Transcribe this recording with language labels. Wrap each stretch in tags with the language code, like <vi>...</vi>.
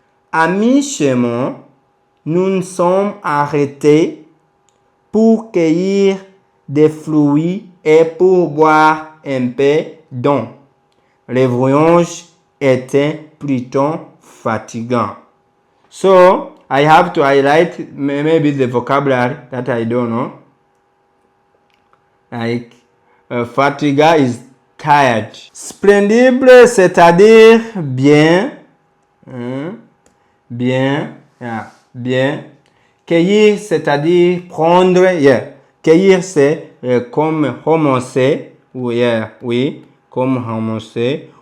<fr>À mi-chemin, nous nous sommes arrêtés pour cueillir des fruits et pour boire un peu d'eau. Le voyage était plutôt fatigant.</fr> <en>So, I have to highlight maybe the vocabulary that I don't know. Like, fatiga is tired.</en> <fr>Splendide, c'est-à-dire bien. Bien. Yeah, bien. Cueillir, c'est-à-dire prendre. Yeah. Cueillir, c'est comme ramasser. Yeah, oui, comme ramasser.</fr>